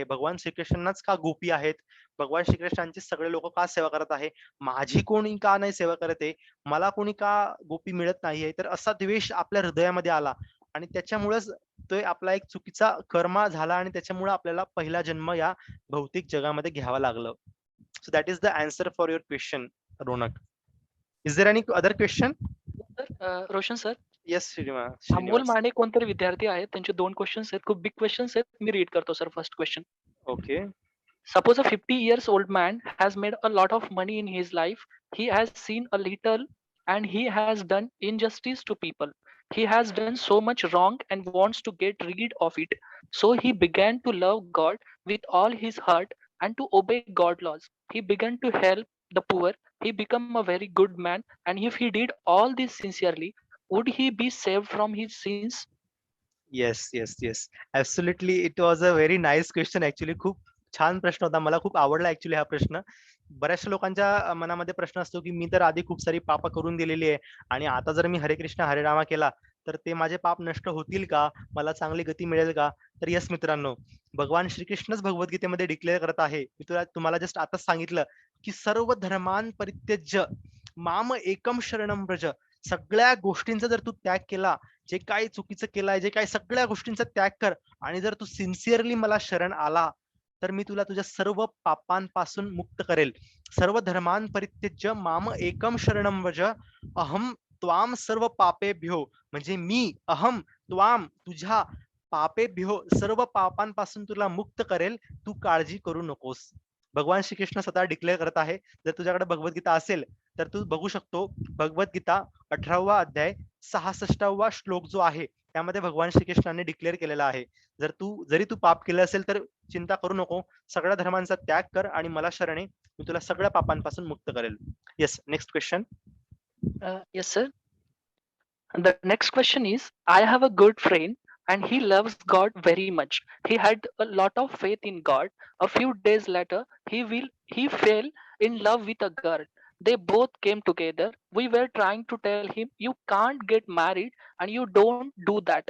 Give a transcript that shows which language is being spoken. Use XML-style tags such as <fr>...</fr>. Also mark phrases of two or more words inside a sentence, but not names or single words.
<mr>भगवान श्रीकृष्णांनाच का गोपी आहेत? भगवान श्रीकृष्णांची सगळे लोक का सेवा करत आहे? माझी कोणी का नाही सेवा करत आहे? मला कोणी का गोपी मिळत नाहीये? तर असा द्वेष आपल्या हृदयामध्ये आला आणि त्याच्यामुळेच तो आपला एक चुकीचा कर्म झाला आणि त्याच्यामुळे आपल्याला पहिला जन्म या भौतिक जगामध्ये घ्यावा लागलं.</mr> <en>So that is the answer for your question, Ronak. Is there any other question? सर रोशन सर, Yes, अमोल Srinivas.</en> <mr>माने कोणतरी विद्यार्थी आहेत, त्यांचे 2 क्वेश्चन्स आहेत, खूप</mr> <en>big questions</en> <mr>आहेत. मी रीड करतो सर</mr> <en>first question. Okay. Suppose a 50 years old man has made a lot of money in his life. He has seen a little and he has done injustice to people. He has done so much wrong and wants to get rid of it. So he began to love God with all his heart and to obey God laws. He began to help the poor. He became a very good man. And if he did all this sincerely, would he be saved from his sins? Yes, yes, yes. Absolutely. It was a very nice question actually.</en> <mr>खूप छान प्रश्न होता. मला खूप आवडला ऍक्च्युली हा प्रश्न. बऱ्याचशा लोकांच्या मनामध्ये प्रश्न असतो, की मी तर आधी खूप सारी पाप करून दिलेली आहे आणि आता जर मी हरे कृष्ण हरे रामा केला, तर ते माझे पाप नष्ट होतील का? मला चांगली गती मिळेल का? तर येस मित्रांनो, भगवान श्रीकृष्णच भगवद्गीतेमध्ये डिक्लेअर करत आहे. मी तुम्हाला जस्ट आताच सांगितलं, की</mr> <sa>सर्व धर्मान परित्यज्य माम एकम शरणम व्रज.</sa> <mr>सगळ्या गोष्टींचा जर तू त्याग केला, जे काही चुकीचं केलंय, जे काही सगळ्या गोष्टींचा त्याग कर आणि जर तू सिन्सिअरली मला शरण आला, तर मी तुला तुझ्या सर्व पापांपासून मुक्त करेल.</mr> <sa>सर्व धर्मान परित्यज्य माम एकम शरणम व्रज अहम त्वाम सर्व पापेभ्यो.</sa> <mr>म्हणजे मी</mr> <sa>अहम त्वाम</sa> <mr>तुझ्या पापेभ्यो सर्व पापांपासून तुला मुक्त करेल. तू काळजी करू नकोस. भगवान श्रीकृष्ण स्वतः डिक्लेअर करत आहे. जर तुझ्याकडे भगवद्गीता असेल तर तू बघू शकतो. भगवद्गीता 18वा अध्याय 66वा श्लोक जो आहे त्यामध्ये भगवान श्रीकृष्णाने डिक्लेअर केलेला आहे. जरी तू पाप केलं असेल तर चिंता करू नको. सगळ्या धर्मांचा त्याग कर आणि मला शरण ये. मी तुला सगळ्या पापांपासून मुक्त करेल.</mr> <en>Yes, next question. Yes, sir. The next question is, I have a good friend and he loves God very much. He had a lot of faith in God. A few days later, he fell in love with a girl. They both came together. We were trying to tell him, you can't get married and you don't do that.</en>